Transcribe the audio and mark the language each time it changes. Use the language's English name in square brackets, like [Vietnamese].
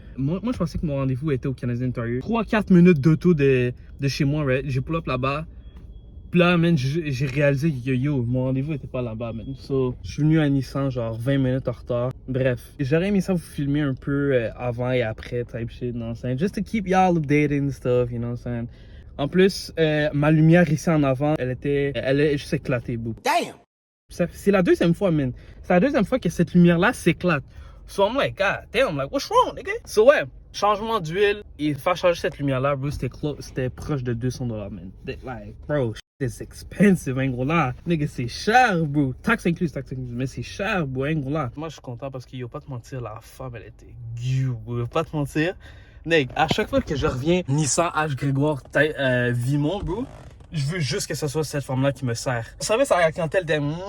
[French] Moi, je pensais que mon rendez-vous était au Canadian Tire. 3-4 minutes d'auto de chez moi, [English] right? [French] J'ai pull up là-bas. Puis là, man, j'ai réalisé que yo, mon rendez-vous était pas là-bas, man. So, je suis venu à Nissan, genre 20 minutes en retard. Bref, j'aurais aimé ça vous filmer un peu avant et après, [English] type shit, you know what I'm saying? Just to keep y'all updated and stuff, you know what I'm saying? [French] En plus, ma lumière ici en avant, elle est juste éclatée, bro. [English] Damn! [French] C'est la deuxième fois, man. C'est la deuxième fois que cette lumière-là s'éclate. [English] So I'm like, God damn, like, what's wrong, nigga? [French] So ouais, changement d'huile et faire changer cette lumière-là, bro, c'était proche de $200, man. [English] Like, bro, it's expensive, [French] hein, gros là. Nigga, c'est cher, bro. Taxe incluse, mais c'est cher, bro, hein, gros là. Moi, je suis content parce qu'il y a pas te mentir, la femme, elle était gueu, bro. Pas te mentir. Nigga, à chaque fois que je reviens Nissan H. Grégoire Vimont, bro, je veux juste que ce soit cette femme-là qui me sert. Vous savez, sa clientèle était...